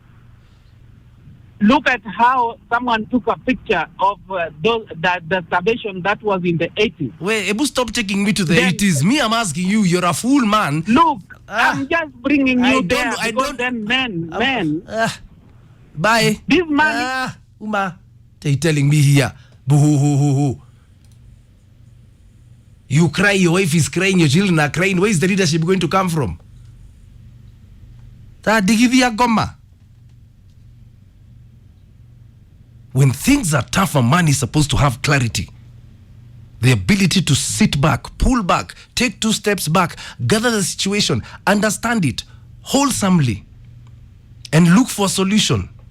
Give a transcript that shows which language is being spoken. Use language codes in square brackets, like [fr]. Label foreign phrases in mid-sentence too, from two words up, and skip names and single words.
[en] Look at how someone took a picture of the starvation that was in the 80s. Wait, Ebu, stop taking me to the Then- 80s. Me, I'm asking you. You're a fool, man. Look, I'm just bringing you there I because don't- then men. Bye. This man, Uma, they telling me here. Boo-hoo-hoo-hoo-hoo. You cry, your wife is crying, your children are crying. Where is the leadership going to come from? Goma. When things are tough, a man is supposed to have clarity. The ability to sit back, pull back, take 2 steps back, gather the situation, understand it wholesomely, and look for a solution.